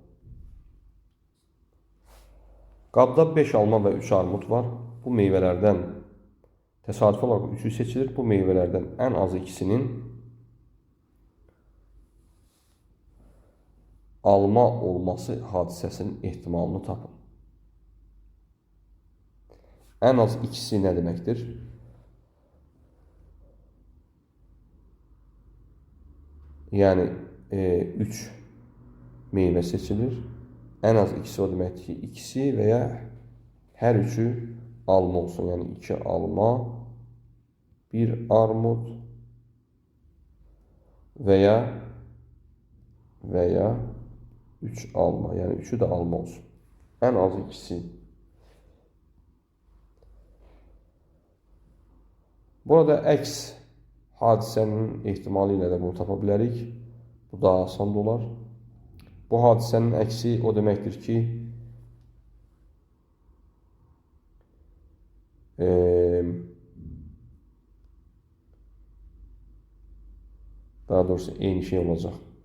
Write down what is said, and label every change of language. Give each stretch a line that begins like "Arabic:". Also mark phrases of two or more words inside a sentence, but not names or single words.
Azerbaijani: Qabda 5 alma və 3 armud var. Bu meyvələrdən təsadüfi olaraq 3'ü seçilir. Bu meyvələrdən ən azı ikisinin alma olması hadisəsinin ehtimalını tapın.
Turkish: En az ikisi ne demektir? Yani 3 meyve seçilir. En az ikisi o demek ki ikisi veya her üçü alma olsun. Yani 2 alma, 1 armut veya 3 alma. Yani üçü de alma olsun. En az ikisi.
Azerbaijani: Burada əks hadisənin ehtimalı ilə də bunu tapa bilərik. Bu daha asan olar. Bu hadisənin əksi o deməkdir ki, daha doğrusu eyni şey olacaq.